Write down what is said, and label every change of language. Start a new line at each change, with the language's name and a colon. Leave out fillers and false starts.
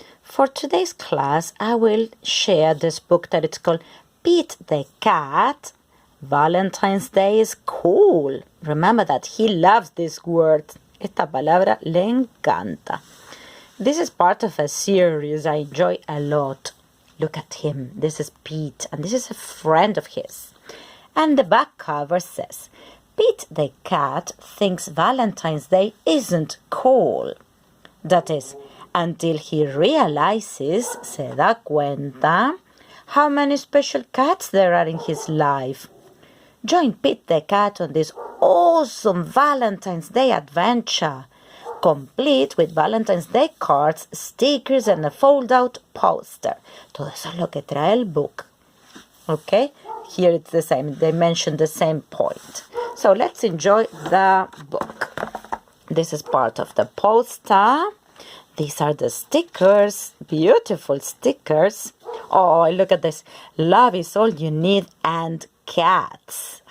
English: For today's class, I will share this book that it's called Pete the Cat. Valentine's Day is cool. Remember that he loves this word.
Spanish: Esta palabra le encanta.
English: This is part of a series I enjoy a lot. Look at him. This is Pete, and this is a friend of his. And the back cover says, Pete the Cat thinks Valentine's Day isn't cool. That is, until he realizes,
Spanish: se da cuenta,
English: how many special cats there are in his life. Join Pete the Cat on this awesome Valentine's Day adventure, complete with Valentine's Day cards, stickers, and a fold-out poster.
Spanish: Todo eso es lo que trae el book.
English: Okay? Here it's the same. They mention the same point. So let's enjoy the book. This is part of the poster. These are the stickers. Beautiful stickers. Oh, look at this. Love is all you need and cats.